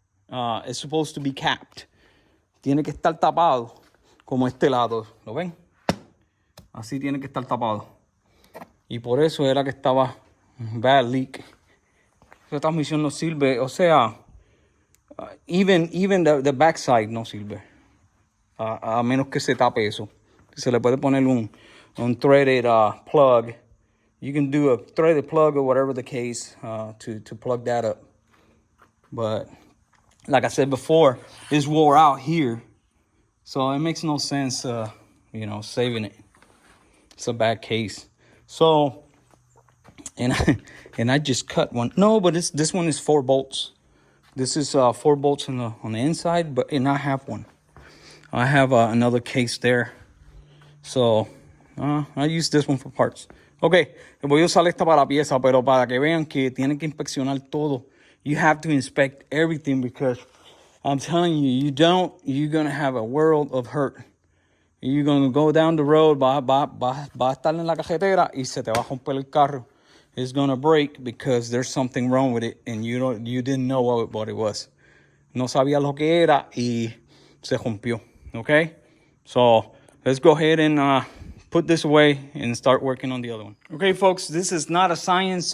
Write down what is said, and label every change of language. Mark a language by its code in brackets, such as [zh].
[en] It's supposed to be capped. [es] Tiene que estar tapado, como este lado, ¿lo ven? Así tiene que estar tapado. Y por eso era que estaba [en] bad leak. [es] Esta transmisión no sirve, o sea, [en] even the backside [es] no sirve, a menos que se tape eso. Se le puede poner un threaded plug. [en] You can do a threaded plug or whatever the case to plug that up. But like I said before, it's wore out here, so it makes no sense, saving it. It's a bad case. So, and I just cut one. No, but this one is 4 bolts. This is 4 bolts on the inside, and I have one. I have another case there. So I use this one for parts. [es] Okay, voy a usar esta para la pieza, pero para que vean que tienen que inspeccionar todo. [en] You have to inspect everything because I'm telling you, you're going to have a world of hurt. You're going to go down the road, [es] va a estar en la carretera y se te va a romper el carro. [en] It's going to break because there's something wrong with it and you didn't know what it was. [es] No sabía lo que era y se rompió. [en] Okay? So let's go ahead and put this away and start working on the other one. Okay, folks, this is not a science.